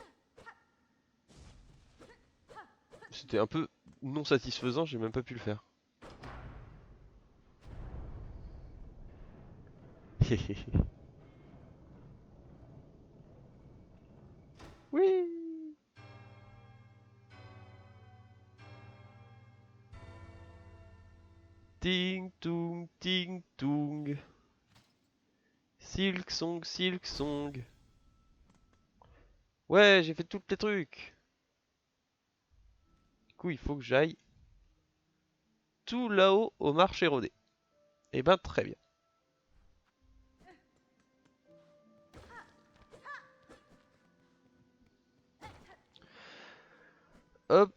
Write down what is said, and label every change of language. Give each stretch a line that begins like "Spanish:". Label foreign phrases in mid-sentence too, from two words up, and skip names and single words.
French: C'était un peu non satisfaisant, j'ai même pas pu le faire. Oui. Ting tung, ting tung. Silk song, silk song. Ouais, j'ai fait tous les trucs. Du coup, il faut que j'aille tout là-haut au marché rodé. Eh ben, très bien. Hop.